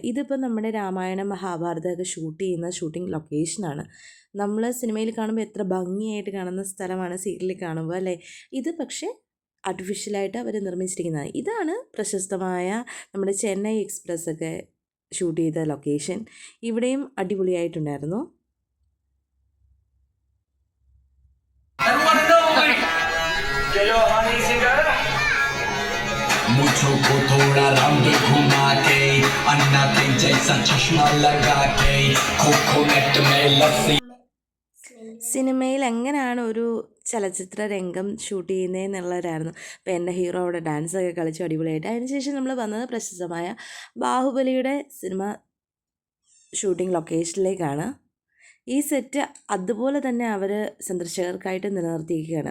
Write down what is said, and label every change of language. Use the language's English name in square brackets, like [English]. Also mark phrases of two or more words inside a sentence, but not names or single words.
[Malayalam] ഇതിപ്പോൾ നമ്മുടെ രാമായണം മഹാഭാരതമൊക്കെ ഷൂട്ട് ചെയ്യുന്ന [English] shooting location. [Malayalam] നമ്മൾ സിനിമയിൽ കാണുമ്പോൾ എത്ര ഭംഗിയായിട്ട് കാണുന്ന സ്ഥലമാണ് സീരിയലിൽ കാണുമ്പോൾ അല്ലേ. ഇത് പക്ഷേ ആർട്ടിഫിഷ്യലായിട്ട് അവർ നിർമ്മിച്ചിരിക്കുന്നതാണ്. ഇതാണ് പ്രശസ്തമായ നമ്മുടെ ചെന്നൈ എക്സ്പ്രസ് ഒക്കെ ഷൂട്ട് ചെയ്ത ലൊക്കേഷൻ. ഇവിടെയും അടിപൊളിയായിട്ടുണ്ടായിരുന്നു. [Hindi] मुझको को थोड़ा राउंड घुमा के अन्ना के जैसा चश्मा लगा के कोकोनट में लस्सी. [Malayalam] സിനിമയിൽ എങ്ങനെയാണ് ഒരു ചലച്ചിത്ര രംഗം ഷൂട്ട് ചെയ്യുന്നതെന്നുള്ളവരായിരുന്നു. അപ്പോൾ എൻ്റെ ഹീറോ അവിടെ ഡാൻസൊക്കെ കളിച്ചു അടിപൊളിയായിട്ട്. അതിനുശേഷം നമ്മൾ വന്നത് പ്രശസ്തമായ ബാഹുബലിയുടെ സിനിമ [English] shooting location. [Malayalam] ഈ സെറ്റ് അതുപോലെ തന്നെ അവർ സന്ദർശകർക്കായിട്ട് നിലനിർത്തിയിരിക്കുകയാണ്.